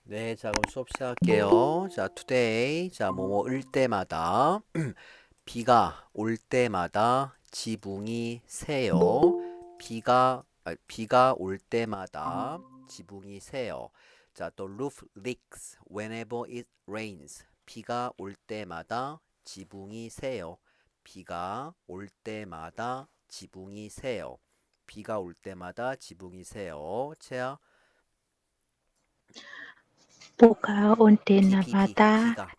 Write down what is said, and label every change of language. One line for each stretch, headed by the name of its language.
Korean: 네, 자, 그럼 수업 시작할게요.
English: 자, today.
Korean: 자, 뭐뭐 을 때마다, 비가 올 때마다 지붕이 새요. 비가 올 때마다 지붕이 새요.
English: 자, 또 roof leaks whenever it rains.
Korean: 비가 올 때마다 지붕이 새요. 비가 올 때마다 지붕이 새요. 비가 올 때마다 지붕이 새요. 채야, 비가 올 때마다